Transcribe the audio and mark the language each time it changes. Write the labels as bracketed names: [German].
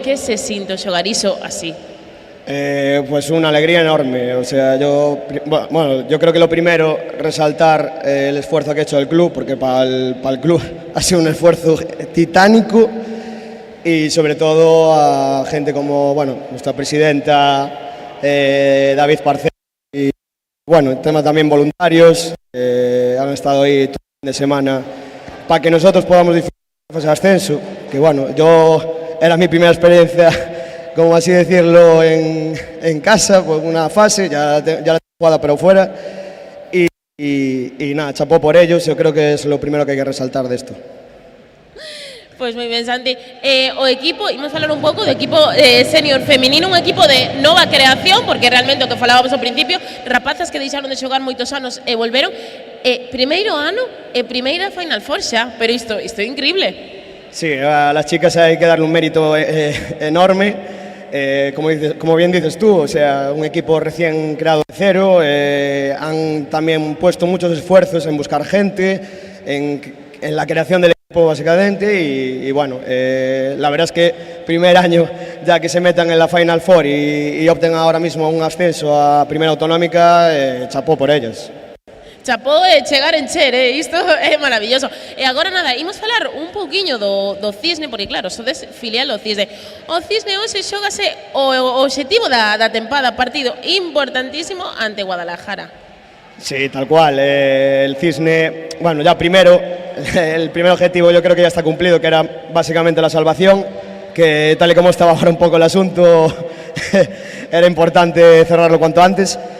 [Galician] Que se sinto xogar iso así? [Spanish] Pues una alegría enorme. O sea, yo creo que lo primero, resaltar el esfuerzo que ha hecho el club, porque para el club ha sido un esfuerzo titánico, y sobre todo a gente como, nuestra presidenta, David Parcel, y el tema también voluntarios, han estado ahí todo el fin de semana para que nosotros podamos disfrutar de ascenso, que era mi primera experiencia, como así decirlo, en casa, pues una fase, ya la tengo jugada pero fuera, y nada, chapó por ellos. Yo creo que es lo primero que hay que resaltar de esto. [Galician] Pois moi ben, Santi. O equipo, imos falar un pouco do equipo senior feminino, un equipo de nova creación, porque realmente o que falábamos ao principio, rapazas que deixaron de xogar moitos anos e volveron. Primeiro ano e primeira Final Four xa, pero isto é increíble. [Spanish] Sí, a las chicas hay que darle un mérito enorme. Como bien dices tú, o sea, un equipo recién creado de cero, han también puesto muchos esfuerzos en buscar gente, en la creación del equipo básicamente, y la verdad es que primer año ya que se metan en la Final Four y opten ahora mismo un ascenso a primera autonómica, chapó por ellas. [Galician] Chapó de chegar en Cher, isto é maravilloso. E agora nada, imos falar un pouquiño do Cisne, porque claro, sodes filial do Cisne. O Cisne hoxe xógase o obxectivo da tempada, partido importantísimo ante Guadalajara. [Spanish] Sí, tal cual. El Cisne, ya primero, el primer objetivo yo creo que ya está cumplido, que era básicamente la salvación, que tal y como estaba ahora un poco el asunto, era importante cerrarlo cuanto antes.